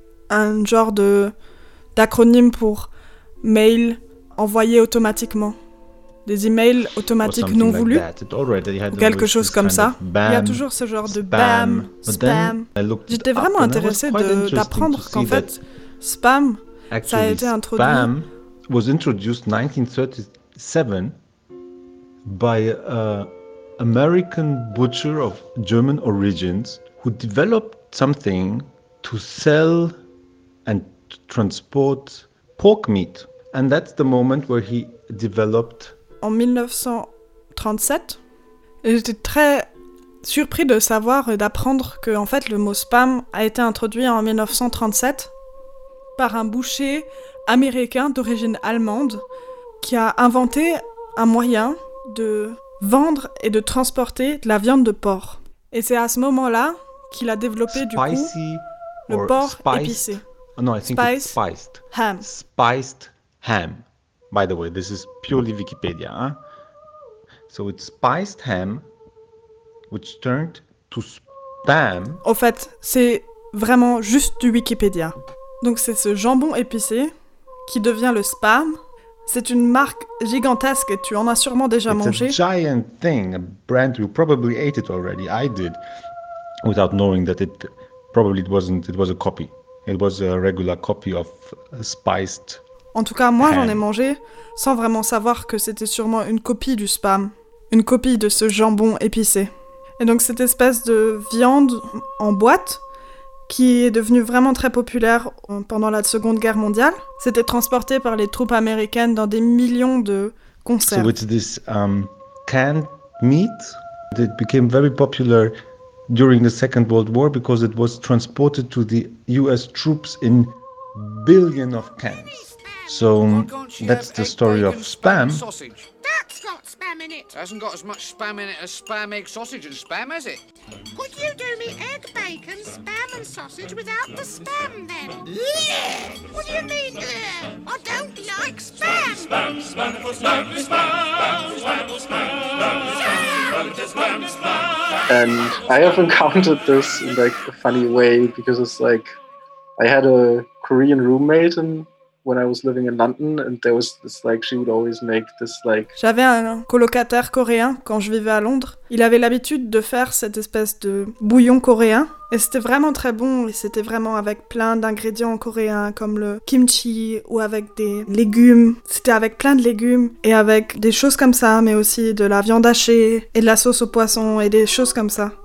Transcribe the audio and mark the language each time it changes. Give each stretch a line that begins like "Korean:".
French: Un genre de, d'acronyme pour mail envoyé automatiquement. Des emails automatiques non voulus. Quelque chose comme ça. Il y a toujours ce genre de bam, spam. J'étais vraiment intéressé d'apprendre qu'en fait, spam, ça a été introduit.
English: Spam was introduced 1937 by an American butcher of German origins who developed something to sell and transport pork meat. And that's the moment where he developed...
French: En 1937, j'étais très surpris de savoir et d'apprendre que en fait, le mot spam a été introduit en 1937 par un boucher américain d'origine allemande qui a inventé un moyen de vendre et de transporter de la viande de porc. Et c'est à ce moment-là qu'il a développé
English: spicy
French: du coup le porc épicé.
English: Oh, no, I think it's spiced. Ham. Spiced ham. By the way, this is purely Wikipedia. Huh? So it's spiced ham which turned to spam.
French: Au fait, c'est vraiment juste du Wikipédia. Donc c'est ce jambon épicé qui devient le spam. C'est une marque gigantesque et tu en as sûrement déjà
English: it's
French: mangé.
English: It's a giant thing, a brand you probably ate it already. I did, without knowing that it probably wasn't, it was a copy. It was a regular copy of spiced
French: en tout cas, moi
English: ham.
French: J'en ai mangé sans vraiment savoir que c'était sûrement une copie du spam. Une copie de ce jambon épicé. Et donc cette espèce de viande en boîte qui est devenue vraiment très populaire pendant la Seconde Guerre mondiale. C'était transporté par les troupes américaines dans des millions de conserves.
English: So it's this canned meat that became very popular during the Second World War because it was transported to the US troops in billions of cans. So that's the story of spam. That's got spam in it. It hasn't got as much spam in it as spam, egg, sausage and spam, has it? Could you do me egg, bacon, spam and sausage without the spam then? Yeah! What do you mean, I don't like spam. Spam, spam, spam, spam, spam, spam, spam, spam, spam, spam. And I have encountered this in like a funny way because it's like I had a Korean roommate and when I was living in London and there was this like she would always make this like
French: j'avais un colocataire coréen quand je vivais à Londres. Il avait l'habitude de faire cette espèce de bouillon coréen et c'était vraiment très bon et c'était vraiment avec plein d'ingrédients coréens comme le kimchi ou avec des légumes. C'était avec plein de légumes et avec des choses comme ça mais aussi de la viande hachée et de la sauce au poisson et des choses comme ça.